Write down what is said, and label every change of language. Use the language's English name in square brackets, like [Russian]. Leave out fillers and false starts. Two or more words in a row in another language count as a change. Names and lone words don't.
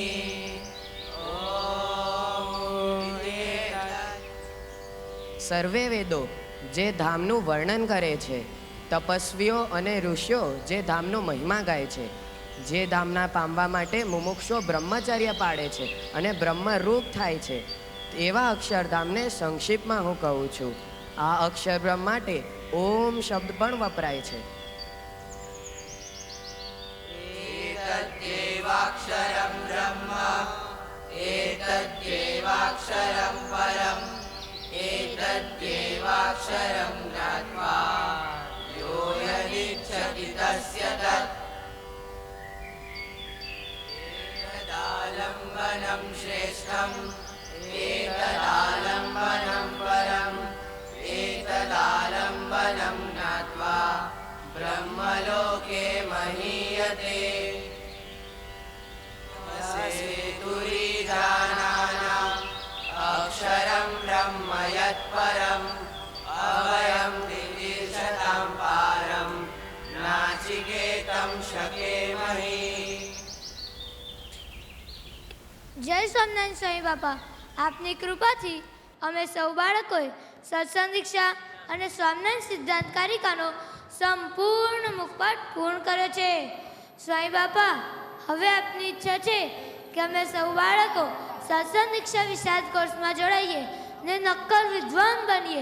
[Gujarati] સર્વે વેદો જે ધામનું વર્ણન કરે છે, તપસ્વીઓ અને ઋષિઓ જે ધામનો મહિમા ગાય છે, જે ધામના પામવા માટે મુમુક્ષો બ્રહ્મચર્ય પાડે છે અને બ્રહ્મરૂપ થાય છે, એવા અક્ષરધામને સંક્ષિપ્તમાં હું કહું છું. આ અક્ષરબ્રહ્મ માટે ઓમ શબ્દ પણ વપરાય છે. [Sanskrit] एतद्देवाक्षरं ब्रह्म एतद्देवाक्षरं परम एतद्देवाक्षरं ज्ञात्वा यो यदिच्छति तस्य तत्. एतदालम्बनं श्रेष्ठम् एतदालम्बनं परम् एतदालम्बनं ज्ञात्वा ब्रह्मलोके महीयते. सेतुरीजानानाम् अक्षरं ब्रह्म यत्परम् अभयं दिदीर्षतां पारं नाचिकेतं शकेमहि. [Gujarati] જય સ્વામિનારાયણ સ્વામી બાપા, આપની કૃપાથી અમે સૌ બાળકોએ સત્સંગ દીક્ષા અને સ્વામિનારાયણ સિદ્ધાંત કારિકાનો સંપૂર્ણ મુખપાઠ પૂર્ણ કર્યો છે. સ્વામી બાપા, હવે આપની ઈચ્છા છે કે અમે સૌ બાળકો સત્સંગ દીક્ષા વિશાદ કોર્સમાં જોડાઈએ ને નક્કર વિદ્વાન બનીએ.